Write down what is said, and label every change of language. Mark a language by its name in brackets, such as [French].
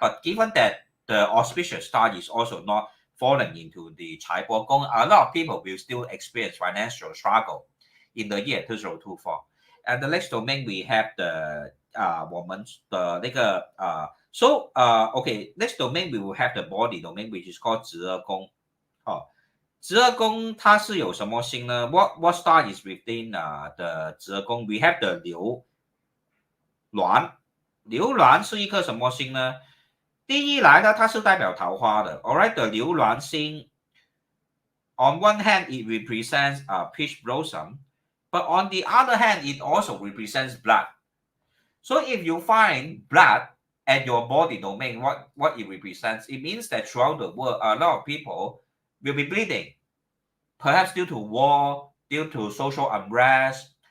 [English] But given that the auspicious star is also not falling into the Cai Bo Gong, a lot of people will still experience financial struggle in the year 2024. And the next domain we have the [Chinese] 我们的那个 [English] so okay, next domain we will have the body domain which is called 十二宫。 [Chinese] 十二宫它是有什么星呢？ [English] What star is within the 十二宫？ We have the 流鸾。 [Chinese] 流鸾是一颗什么星呢？第一来呢，它是代表桃花的。 [English] Alright, the 流鸾星 on one hand it represents peach blossom, but on the other hand it also represents blood. So if you find blood at your body domain, what it represents, it means that throughout the world, a lot of people will be bleeding, perhaps due to war, due to social unrest.